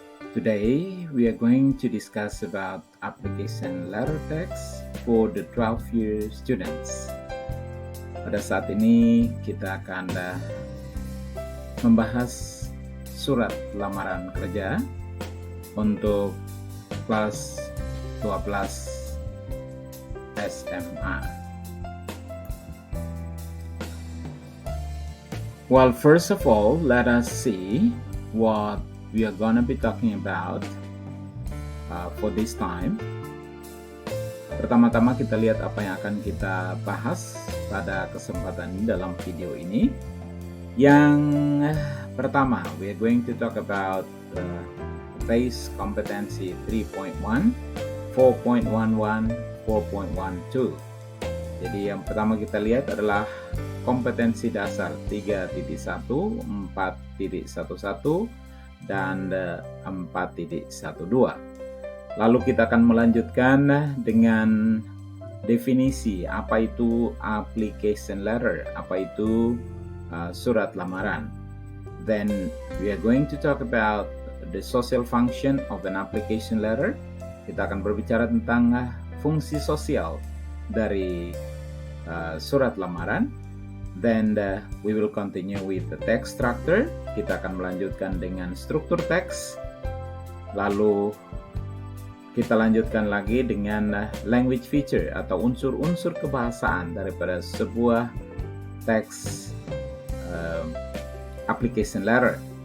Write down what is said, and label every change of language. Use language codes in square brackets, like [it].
[en] Today, we are going to discuss about application letter text for the 12-year students. [id] Pada saat ini kita akan membahas surat lamaran kerja untuk kelas 12 SMA. [en] Well, first of all, let us see what we are gonna be talking about for this time. [id] Pertama-tama kita lihat apa yang akan kita bahas pada kesempatan ini dalam video ini. Yang pertama, [en] we are going to talk about base competency 3.1, 4.11, 4.12. [id] Jadi yang pertama kita lihat adalah kompetensi dasar 3.1, 4.11, dan 4.12. Lalu kita akan melanjutkan dengan definisi apa itu application letter, apa itu surat lamaran. [en] Then we are going to talk about the social function of an application letter. [id] Kita akan berbicara tentang fungsi sosial dari surat lamaran. [en] Then we will continue with the text structure. [id] Kita akan melanjutkan dengan struktur teks. Lalu kita lanjutkan lagi dengan language feature atau unsur-unsur kebahasaan daripada sebuah teks application letter.